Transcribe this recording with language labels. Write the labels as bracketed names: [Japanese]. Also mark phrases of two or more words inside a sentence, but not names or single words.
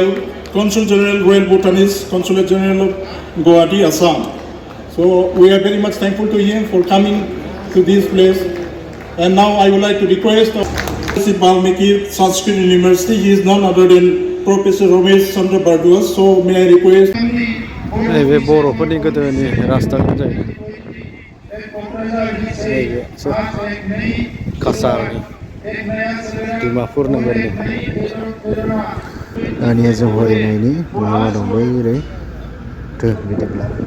[English] Consul General, Royal Bhutanese Consulate General of Guwahati, Assam. So we are very much thankful to him for coming to this place. And now I would like to request of Balmiki Sanskrit University. He is none other than Professor Ramesh Chandra Bardua. So may I request? [Bodo] नैबे बर'फोरनि गोदोनि राजथावनि जायगा कासारनि डिमापुर नोगोरनि दानिया जों फरायनायनि मा दं बैरै बिदिब्ला